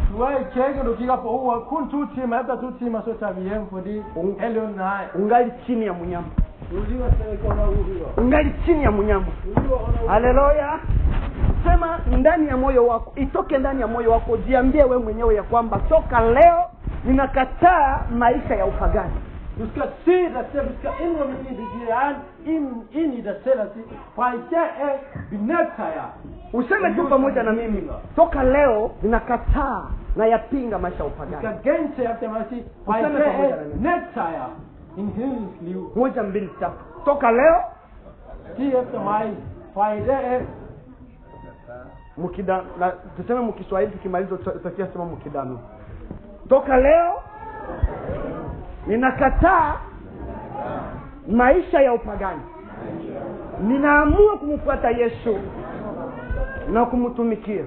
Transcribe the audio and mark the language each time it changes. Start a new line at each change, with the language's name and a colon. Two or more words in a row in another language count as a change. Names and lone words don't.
Swahili: Ungali chini ya mnyama. Ungali chini ya mnyama. Haleluya. Sema ndani ya moyo wako, itoke ndani ya moyo wako, jiambie wewe mwenyewe ya kwamba toka leo ninakataa maisha ya upagani.
Danish: Du skal se dig selv, du skal indrømme ind i dig selv og sige, fra i dag benægter jeg.
Swahili: Useme tu pamoja na mimi, toka leo ninakataa na yapinga maisha ya upagani.
Danish: Du skal gentage efter mig og sige, fra i dag benægter jeg en hedensk liv.
Swahili: Moja mbili tatu. Toka leo,
Danish: sig efter mig, fra i dag
Swahili: mukida na tuseme mkiswahili tukimaliza tutakia sema mukidano. Toka leo ninakataa maisha ya upagani. Ninaamua kumfuata Yesu na kumtumikia.